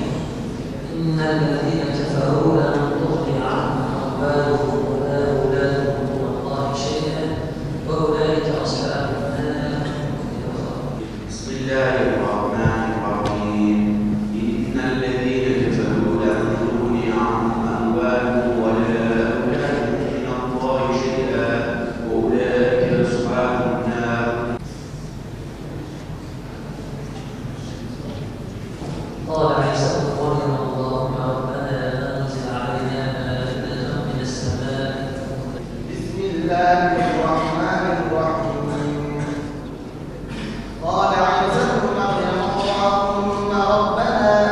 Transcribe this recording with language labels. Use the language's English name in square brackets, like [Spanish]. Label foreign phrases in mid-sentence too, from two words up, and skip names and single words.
[Arabic] إن الذين كفروا لا تغني عنهم أموالهم ولا أولادهم من الله شيئا وأولئك أصحاب النار. Bismillahirrahmanirrahim. إن الذين كفروا لا تغني عنهم أموالهم ولا أولادهم من الله شيئا وأولئك أصحاب النار. قال عيسى ابن مريم اللهم ربنا أنزل علينا مائدة من السماء. Bismillahirrahmanirrahim. قال عيسى ابن مريم اللهم ربنا